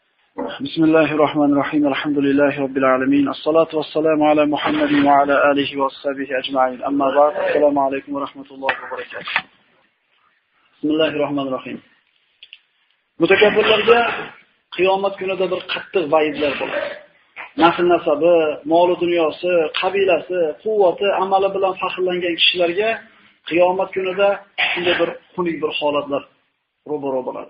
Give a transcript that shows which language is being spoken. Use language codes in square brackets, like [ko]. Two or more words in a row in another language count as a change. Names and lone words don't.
[ar] بسم الله الرحمن الرحيم. الحمد لله رب العالمين. والصلاة والسلام على محمد وعلى آله وصحبه أجمعين. أما بعد. السلام عليكم ورحمة الله وبركاته. بسم الله الرحمن الرحيم. [uz] Mutakabbirlarga qiyomat kunida bir qattiq va'idlar bo'ladi. Nasl nasabi, mol dunyosi, qabilasi, quvvati, amali bilan faxrlangan kishilarga qiyomat kunida shunday bir xunuk bir holatlar ro'baro bo'ladi.